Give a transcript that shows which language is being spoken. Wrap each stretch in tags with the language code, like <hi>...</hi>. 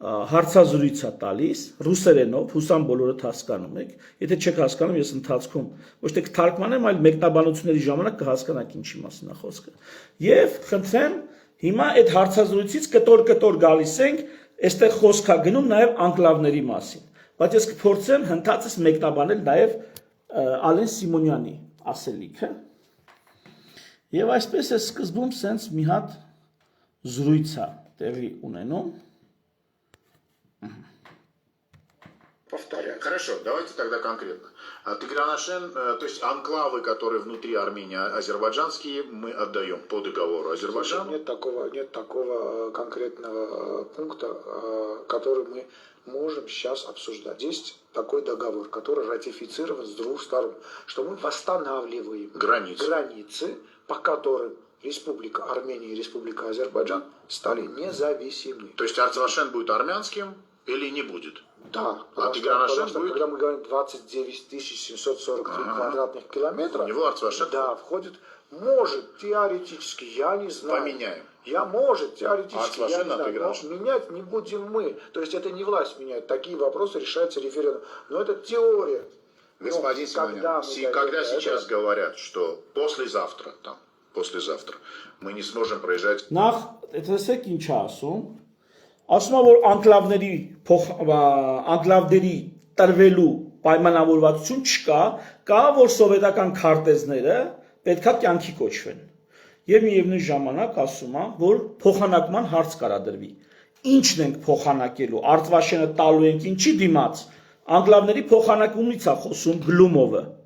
<hy>հարցազրույց է տալիս ռուսերենով, հուսամ բոլորդ հասկանում եք։ Եթե չեք հասկանում, ես ընթացքում ոչ թե կթարգմանեմ, այլ մեկնաբանությունների ժամանակ կհասկանաք ինչի մասին է խոսքը։ Եվ խնդրեմ, հիմա այդ հարցազրույցից կտոր գալիս ենք, այստեղ խոսք է գնում նաև անկլավների մասին, բայց ես կփորձեմ հնդածս մեկնաբանել նաև Ալեն Սիմոնյանի ասելիքը։ Եվ այսպես է սկզբում սենց մի հատ զրույց է տեղի ունենում։</hy> <ru>Повторяю. Хорошо, давайте тогда конкретно. Тигранашен, то есть анклавы, которые внутри Армении, азербайджанские, мы отдаем по договору Азербайджану. Нет такого конкретного пункта, который мы можем сейчас обсуждать. Есть такой договор, который ратифицирован с двух сторон, что мы восстанавливаем границы, по которым Республика Армения и Республика Азербайджан стали независимы. То есть Арцвашен будет армянским или не будет? Да, потому что будет... когда мы говорим 29 743 квадратных километра, да, входит, может, теоретически, я не знаю. Поменяем. Может, теоретически, я не знаю, но менять не будем мы. То есть это не власть меняет, такие вопросы решаются референдумом. Но это теория. Господин Симонян, когда сейчас говорят, что послезавтра мы не сможем проезжать...</ru> <hy>Նախ, տեսեք ինչ ասում, ասում է, որ անկլավների տրվելու պայմանավորվածություն չկա, կա, որ սովետական քարտեզները պետքա կյանքի կոչվեն։ Եվ միևնույն ժամանակ ասում է, որ փոխանակման հարց կարադրվի։ Ինչն ենք փոխանակելու, Արցվաշենը տալու ենք ինչի դիմաց, անկլավների փոխանակումից է խոսում Գլումովը։</hy>